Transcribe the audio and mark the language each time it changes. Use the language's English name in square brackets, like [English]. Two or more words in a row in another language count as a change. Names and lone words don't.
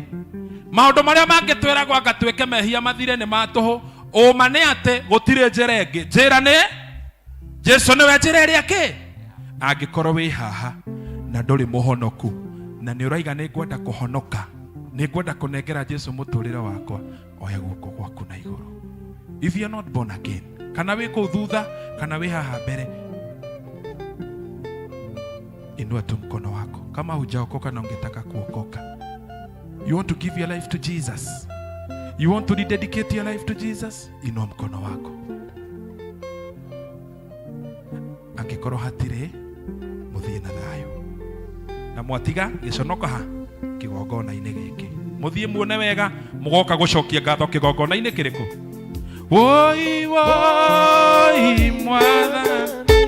[Kikuyu] Maũndũ marĩa mangĩtwĩragwo anga twĩke mehia mathire nĩ matũhũ. Ũma nĩ atĩ gũtirĩ njĩra ĩngĩ. Njĩra nĩ Jesũ nĩwe njĩra ĩrĩa kĩ. Angĩkorwo wĩ haha na ndũrĩ mũhonoku, na nĩ ũraiga nĩ ngwenda kũhonoka, nĩ ngwenda kũnengera Jesũ mũtũrĩre wakwa, oya guoko gwaku na igũrũ. [English] If you are not born again, [Kikuyu] kana wĩ kũu thutha kana wĩ haha mbere, [Swahili] inua tu mkono wako kama hujaokoka na ungetaka kuokoka. [English] You want to give your life to Jesus, you want to rededicate your life to Jesus, [Swahili] inua mkono wako. [Kikuyu] Angĩkorwo hatirĩ, mũthiĩ na thayũ, na mwatiga gĩconoka ha kĩgongona-inĩ gĩkĩ. Mũthiĩ muone wega, mũgoka gũcokia ngatho kĩgongona-inĩ kĩrĩkũ. Woi woi Mwathani,